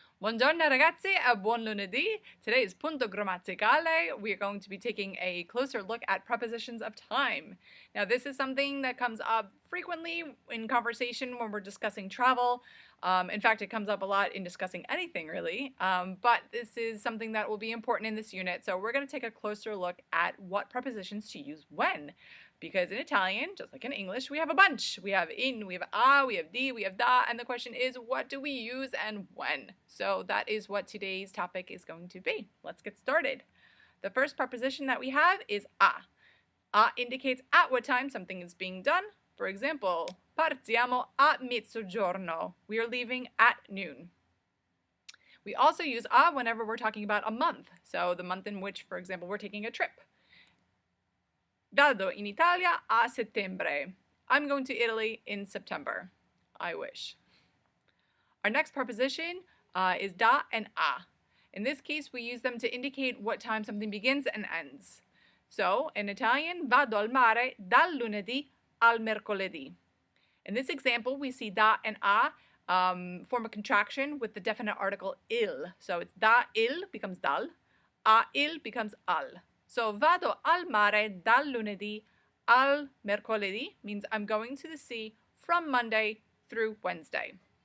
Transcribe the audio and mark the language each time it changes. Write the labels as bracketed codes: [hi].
[it] Buongiorno ragazzi e buon lunedì. [en] Today's punto grammaticale, we are going to be taking a closer look at prepositions of time. Now this is something that comes up frequently in conversation when we're discussing travel. In fact, it comes up a lot in discussing anything really, but this is something that will be important in this unit. So we're going to take a closer look at what prepositions to use when. Because in Italian, just like in English, we have a bunch. We have in, we have a, we have di, we have da, and the question is, what do we use and when? So that is what today's topic is going to be. Let's get started. The first preposition that we have is a. A indicates at what time something is being done. [it] For example, partiamo a mezzogiorno. [en] We are leaving at noon. We also use a whenever we're talking about a month. So the month in which, for example, we're taking a trip. [it] Vado in Italia a settembre. [en] I'm going to Italy in September. I wish. Our next preposition is da and a. In this case, we use them to indicate what time something begins and ends. [it] So, in Italian, vado al mare dal lunedì al mercoledì. [en] In this example, we see da and a form a contraction with the definite article il. So it's da il becomes dal, a il becomes al. So vado al mare dal lunedì al mercoledì means I'm going to the sea from Monday through Wednesday.